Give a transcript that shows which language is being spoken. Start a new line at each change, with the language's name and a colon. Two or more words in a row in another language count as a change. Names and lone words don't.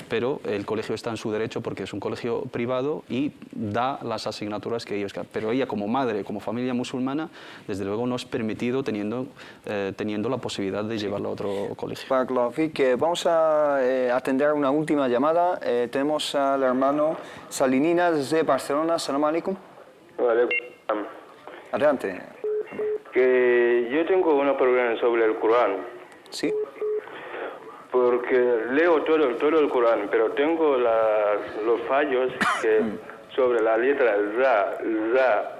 Spanish: Pero el colegio está en su derecho porque es un colegio privado y da las asignaturas que ellos quieran. Pero ella, como madre, como familia musulmana, desde luego no es permitido teniendo la posibilidad de llevarlo a otro colegio. Vamos a atender una última llamada. Tenemos al hermano Salinina desde Barcelona.
Arabic: سلام عليكم.
Spanish: Adelante. Que yo tengo una pregunta sobre el Corán. Sí. Porque leo todo el Corán, pero tengo los fallos que sobre la letra Ra.